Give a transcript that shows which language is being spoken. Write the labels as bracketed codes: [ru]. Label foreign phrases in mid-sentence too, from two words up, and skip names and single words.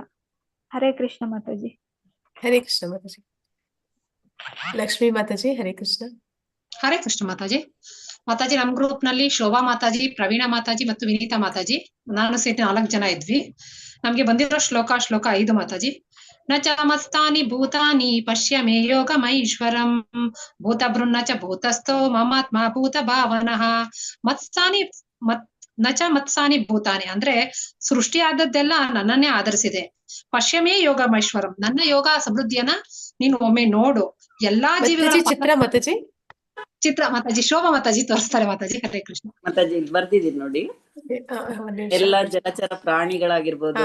[kn] ಹರೇ ಕೃಷ್ಣ ಮಾತಾಜಿ. ಹರೇ ಕೃಷ್ಣ ಮಾತಾಜಿ. ಲಕ್ಷ್ಮೀ ಮಾತಾಜಿ ಹರೇ ಕೃಷ್ಣ. ಹರೇ ಕೃಷ್ಣ ಮಾತಾಜಿ. ಮಾತಾಜಿ ನಮ್ ಗ್ರೂಪ್ ನಲ್ಲಿ ಶೋಭಾ ಮಾತಾಜಿ, ಪ್ರವೀಣ ಮಾತಾಜಿ ಮತ್ತು ವಿನೀತಾ ಮಾತಾಜಿ, ನಾನು ಸೇರಿ 4 ಜನ ಇದ್ವಿ. ನಮ್ಗೆ ಬಂದಿರೋ ಶ್ಲೋಕ 5 ಮಾತಾಜಿ. [sa] ನ ಚ ಮಸ್ತಾನಿ ಭೂತಾನಿ ಪಶ್ಯ ಮೇ ಯೋಗಮೈಶ್ವರಂ ಭೂತ ಬೃನ್ನ ಚ ಭೂತಸ್ಥೋ ಮಮಾತ್ಮ ಭೂತ ಭಾವನಃ ಮತ್ಸಾನಿ ನ ಚ ಮತ್ಸಾನಿ ಭೂತಾನಿ [kn] ಅಂದ್ರೆ ಸೃಷ್ಟಿ ಆದದ್ದೆಲ್ಲ ನನ್ನನ್ನೇ ಆಧರಿಸಿದೆ. [sa] ಪಶ್ಯಮೇ ಯೋಗಮೈಶ್ವರಂ, [kn] ನನ್ನ ಯೋಗ ಸಮೃದ್ಧಿಯನ್ನ ನೀನು ಒಮ್ಮೆ ನೋಡು. ಎಲ್ಲಾ ಜೀವಿಗಳ ಚಿತ್ರ ಮಾತಾಜಿ ಶೋಭಾ ಮಾತಾಜಿ ತೋರಿಸ್ತಾರೆ ಮಾತಾಜಿ. ಹರೇ ಕೃಷ್ಣ ಮಾತಾಜಿ. ಬರ್ದಿದೀನಿ ನೋಡಿ. ಎಲ್ಲಾ ಜಲಚರ ಪ್ರಾಣಿಗಳಾಗಿರ್ಬೋದು,